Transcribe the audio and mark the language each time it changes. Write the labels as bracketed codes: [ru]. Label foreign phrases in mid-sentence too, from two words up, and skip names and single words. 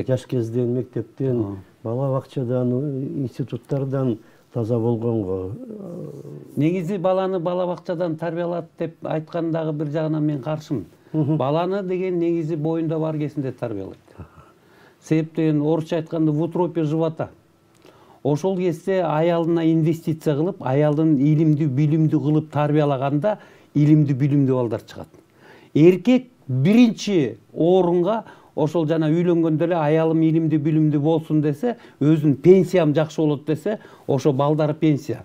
[ky] Жаш кезден, мектептен, бала бакчадан, институттардан таза болгонго. Негизи баланы бала бакчадан тарбиялат деп айткан дагы бир жагынан мен каршымын. Баланы деген негизи боюнда бар кезинде тарбиялайт. Себептен орусча айтканда [ru] в утробе живота. [ky] Ошол кезде аялына инвестиция кылып, аялын илимдүү, билимдүү кылып тарбиялаганда илимдүү, билимдүү балдар чыгат. Эркек биринчи орунга ошол жана үйлөнгөндө эле аялым илимдүү, билимдүү болсун десе, өзүнүн пенсиям жакшы болот десе, ошо балдары пенсия.